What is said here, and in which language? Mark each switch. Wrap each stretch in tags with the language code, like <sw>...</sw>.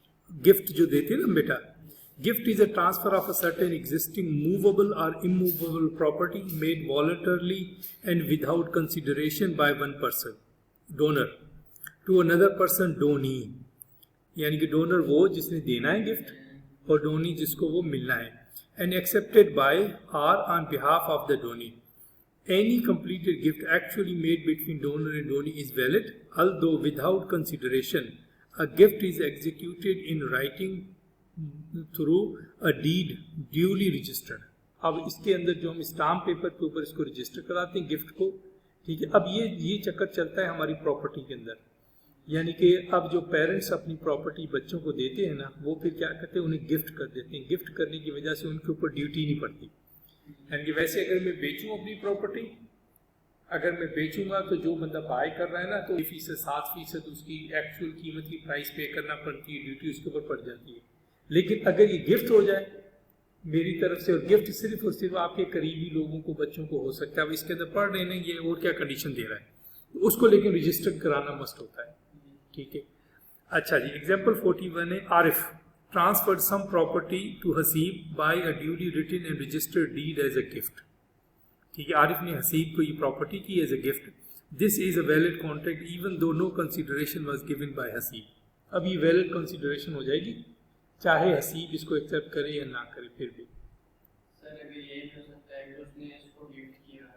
<hi>Gift जो देते हैं ना बेटा,</hi> <en>Gift is a transfer of a certain existing movable और immovable property made voluntarily and without consideration by one person donor to another person donee.</en> <hi>यानी कि donor वो जिसने देना है गिफ्ट और डोनी जिसको वो मिलना है।</hi> <en>And accepted by और on behalf of the donee. Any completed gift actually made between donor and donee is valid, although without consideration. A gift is executed in writing through a deed duly registered.</en> <hi>अब इसके अंदर जो हम stamp paper के ऊपर इसको register कराते हैं गिफ्ट को, ठीक है। अब ये चक्कर चलता है हमारी प्रॉपर्टी के अंदर। यानी कि अब जो पेरेंट्स अपनी प्रॉपर्टी बच्चों को देते हैं ना, वो फिर क्या करते हैं, उन्हें गिफ्ट कर देते हैं। गिफ्ट करने की वजह से उनके ऊपर ड्यूटी नहीं पड़ती। यानी कि वैसे अगर मैं बेचूं अपनी प्रॉपर्टी, अगर मैं बेचूंगा तो जो बंदा बाय कर रहा है ना, तो 7% उसकी एक्चुअल कीमत की प्राइस पे करना पड़ती है, ड्यूटी उसके ऊपर पड़ जाती है। लेकिन अगर ये गिफ्ट हो जाए मेरी तरफ से, और गिफ्ट सिर्फ और सिर्फ आपके करीबी लोगों को, बच्चों को हो सकता है, अब इसके अंदर पढ़ रहे हैं ये और क्या कंडीशन दे रहा है, उसको लेकिन रजिस्टर कराना मस्ट होता है, ठीक है। अच्छा जी, एग्जाम्पल 41 है,</hi> <en>Arif transferred some property to Haseeb by a duly written and registered deed as a gift.</en> <hi>ठीक है, आरिफ ने हसीब को ये प्रॉपर्टी की as a gift.</hi> <en>This is a valid contract even though no consideration was given by Haseeb.</en> <hi>अब ये valid consideration हो जाएगी चाहे हसीब इसको एक्सेप्ट करे या ना करे। फिर भी सर अगर ये हो सकता है कि उसने इसको गिफ्ट किया</hi>